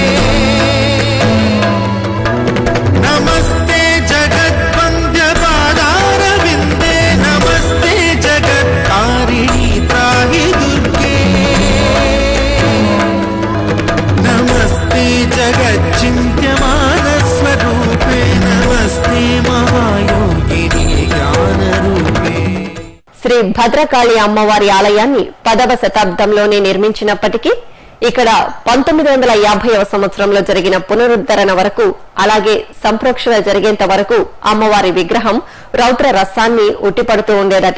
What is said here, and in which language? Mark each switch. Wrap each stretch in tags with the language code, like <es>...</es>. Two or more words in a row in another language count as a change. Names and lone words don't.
<sa>नमस्ते जगद्वन्द्य पादारविन्दे, नमस्ते जगत्तारिणी त्राहि दुर्गे, नमस्ते जगच्चिन्त्यमान स्वरूपे, नमस्ते महायोगिनी ज्ञानरूपे.</sa> <te>శ్రీ భద్రకాళి అమ్మవారి ఆలయాన్ని 10వ శతాబ్దంలోనే నిర్మించినప్పటికీ ఇక్కడ 1950వ సంవత్సరంలో జరిగిన పునరుద్ధరణ వరకు, అలాగే సంప్రోక్షణ జరిగేంత వరకు అమ్మవారి విగ్రహం రౌద్ర రసాన్ని ఉట్టిపడుతూ ఉండేదట.</te>